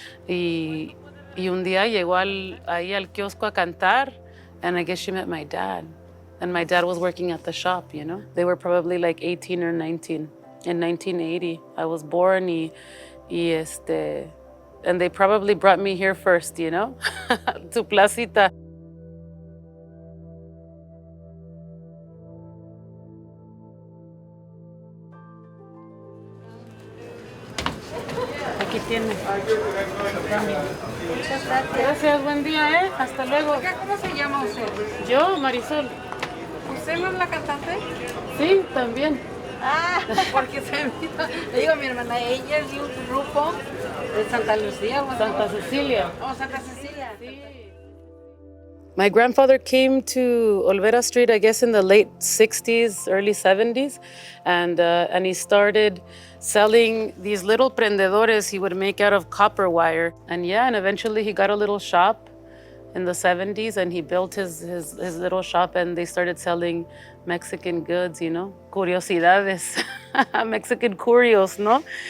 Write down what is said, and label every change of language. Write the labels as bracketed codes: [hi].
[es] Y un día llegó ahí al kiosco a cantar, [en] and I guess she met my dad. And my dad was working at the shop, you know. They were probably like 18 or 19 in 1980. I was born and they probably brought me here first, you know, to Placita. [es] Aquí tiene. Muchas gracias. Gracias, buen día, ¿eh? Hasta luego. Oiga, ¿cómo se llama usted? Yo, Marisol. ¿Usted no es la cantante? Sí, también. Ah, porque le digo a mi hermana, ella es de un grupo de Santa Lucía. ¿O Santa Cecilia. Oh, Santa Cecilia. Sí. [en] My grandfather came to Olvera Street, I guess, in the late 60s, early 70s, and he started selling these little prendedores he would make out of copper wire. And eventually he got a little shop in the 70s, and he built his little shop, and they started selling Mexican goods, you know, curiosidades, Mexican curios, no?